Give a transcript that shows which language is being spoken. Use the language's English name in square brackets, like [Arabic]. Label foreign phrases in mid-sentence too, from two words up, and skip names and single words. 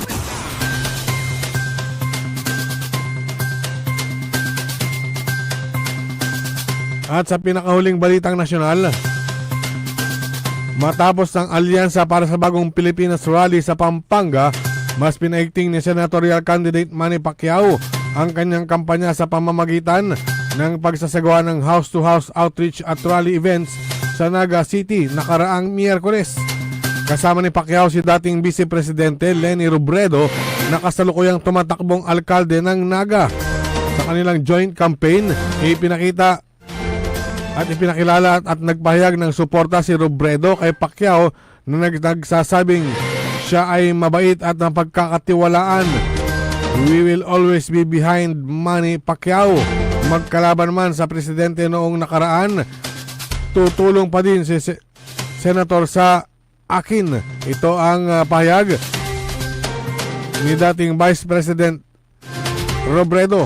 [Filipino] At sa pinakahuling balitang nasyonal, matapos ng alyansa para sa bagong Pilipinas rally sa Pampanga, mas pinaigting ni senatorial candidate Manny Pacquiao ang kanyang kampanya sa pamamagitan ng pagsasagawa ng [English] house-to-house outreach [Filipino] at [English] rally events [Filipino] sa Naga City nakaraang Miyerkules. Kasama ni Pacquiao si dating Vice Presidente Leni Robredo na kasalukuyang tumatakbong alkalde ng Naga. Sa kanilang joint campaign, ipinakilala at nagpahayag ng suporta si Robredo kay Pacquiao na nagsasabing siya ay mabait at napagkakatiwalaan. [English] We will always be behind Manny Pacquiao. [Filipino] Magkalaban man sa presidente noong nakaraan, tutulong pa din si Senator sa akin. Ito ang pahayag ni dating Vice President Robredo.